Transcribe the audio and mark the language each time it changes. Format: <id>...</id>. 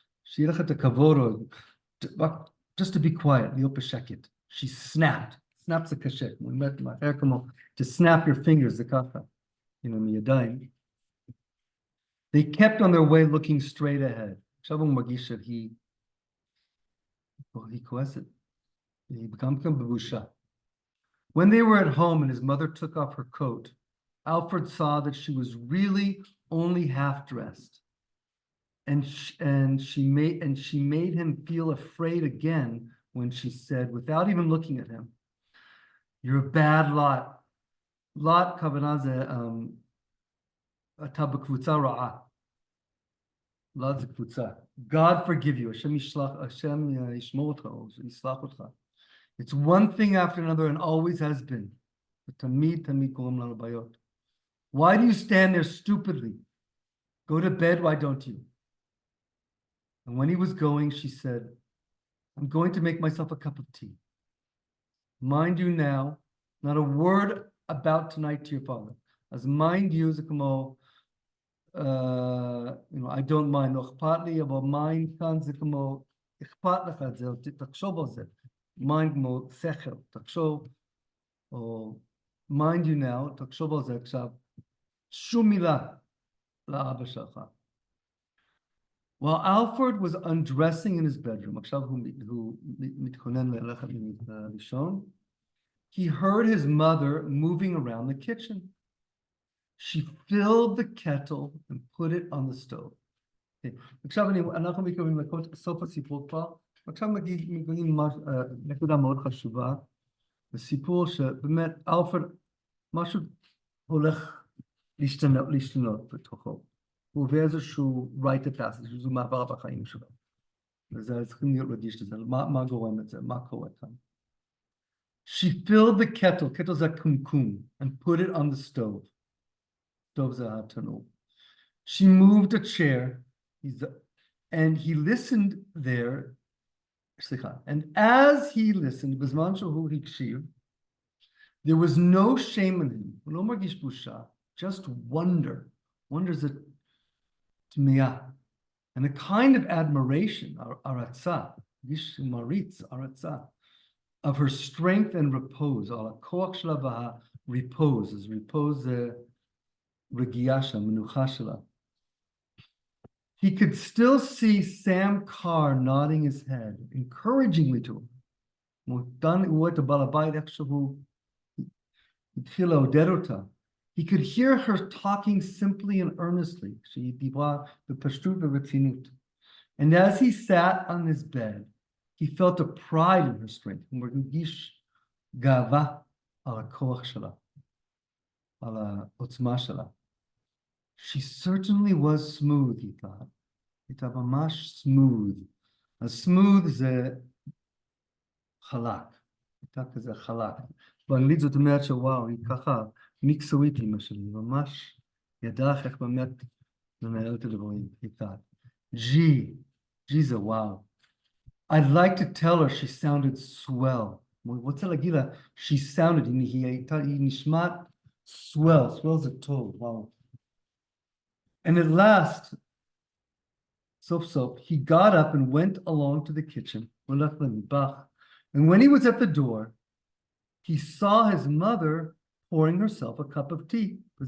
<he>שיהיה לך את הכבוד,</he> <en>just to be quiet,</en> <he>להיות בשקט.</he> <en>She snapped. Snap</en> <he>זה קשה. מהר כמו</he> <en>to snap your fingers</en> <he>זה ככה. מידיים.</he> <en>They kept on their way looking straight ahead.</en> <he>עכשיו הוא מרגיש שהיא כועסת. היא גם כאן בבושה.</he> <en>When they were at home and his mother took off her coat, Alfred saw that she was really only half dressed. And she made him feel afraid again when she said, without even looking at him, "You're a bad lot."</en> <he>Lot כוונה זה אתה בקבוצה רעה. lot זה קבוצה.</he> <en>God forgive you.</en> <he>השם ישמור אותך, או יסלח אותך.</he> <en>It's one thing after another and always has been.</en> <he>ותמיד קוראים לנו בעיות.</he> <en>Why do you stand there stupidly? Go to bed, why don't you? And when he was going, she said, I'm going to make myself a cup of tea. Mind you now, not a word about tonight to your father. As mind you,</en> <he>זה כמו,</he> <en>I don't mind,</en> <he>לא אכפת לי, אבל mind כאן זה כמו, אכפת לך את זה, תחשוב על זה. mind כמו שכל, תחשוב, או</he> <en>mind you now,</en> <he>תחשוב על זה עכשיו, שום מילה לאבא שלך.</he> <en>While Alfred was undressing in his bedroom,</en> <he>עכשיו הוא מתכונן ללכת לישון,</he> <en>he heard his mother moving around the kitchen. She filled the kettle and put it on the stove.</en> <he>עכשיו אנחנו מתכוונים לקרוא סוף הסיפור כבר, עכשיו מגיעים נקודה מאוד חשובה, בסיפור שבאמת אלפרד, משהו הולך להשתנות בתוכו. הוא עובר איזשהו</he> <en>rite of passage,</en> <he>איזשהו מעבר בחיים שלו. וזה צריכים להיות רגיש לזה, מה גורם את זה, מה קורה כאן.</he> <en>She filled the kettle</en> <he>זה קומקום,</he> <en>and put it on the stove.</en> <he>stove זה התנור.</he> <en>She moved a chair, and he listened there, and as he listened,</en> <he>בזמן שהוא הקשיב,</he> <en>there was no shame in him,</en> <he>הוא לא מרגיש בושה,</he> <en>just wonder.</en> <he>Wonder זה תמיהה.</he> <en>And a kind of admiration,</en> <he>הערצה, מרגיש מעריץ, הערצה,</he> <en>of her strength and repose,</en> <he>על הכוח שלה וה-repose, אז repose זה רגיעה שלה, מנוחה שלה.</he> <en>He could still see Sam Carr nodding his head, encouragingly to him.</en> <he>הוא רואה את הבעל הבית, איך שהוא התחיל לעודד אותה.</he> <en>He could hear her talking simply and earnestly.</en> <he>שהיא דיברה בפשטות ורצינות.</he> <en>And as he sat on his bed, he felt a pride in her strength.</en> <he>הוא מרגיש גאווה על הכוח שלה, על העוצמה שלה.</he> <en>She certainly was smooth, he thought.</en> <he>הייתה ממש smooth. אז smooth זה חלק. הייתה כזה חלק. באנגלית זאת אומרת שוואו, היא ככה מקצועית אמא שלי, ממש ידעה איך באמת לנהל את הדברים,</he> <en>he thought.</en> <he>G זה וואו.</he> <en>I'd like to tell her she sounded swell.</en> <he>הוא רוצה להגיד לה,</he> <en>she sounded,</en> <he>היא נשמעת swell זה טוב, וואו.</he> <en>And at last, he got up and went along to the kitchen. And when he was at the door, he saw his mother pouring herself a cup of tea.</en>